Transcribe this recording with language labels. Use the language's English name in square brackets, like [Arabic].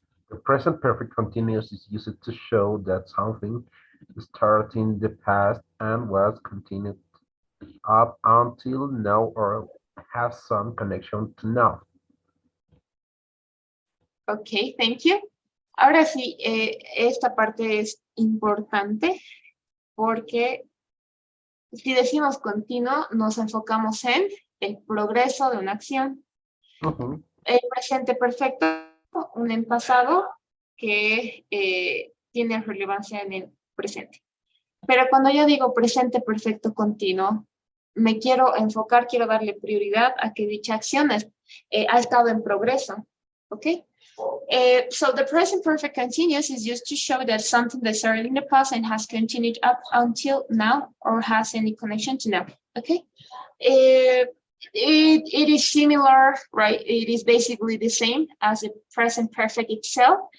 [English] The present perfect continuous is used to show that something started in the past and was continued up until now or has some connection to now. Ok, thank you. [Spanish] Ahora sí, esta parte es importante porque si decimos continuo, nos enfocamos en el progreso de una acción. El presente perfecto, un en pasado que tiene relevancia en el presente. Pero cuando yo digo presente perfecto continuo, me quiero enfocar, quiero darle prioridad a que dicha acción ha estado en progreso. ¿Ok? [English] So the present perfect continuous is used to show that something that started in the past and has continued up until now or has any connection to now. Okay? It is similar, right? It is basically the same as the present perfect itself,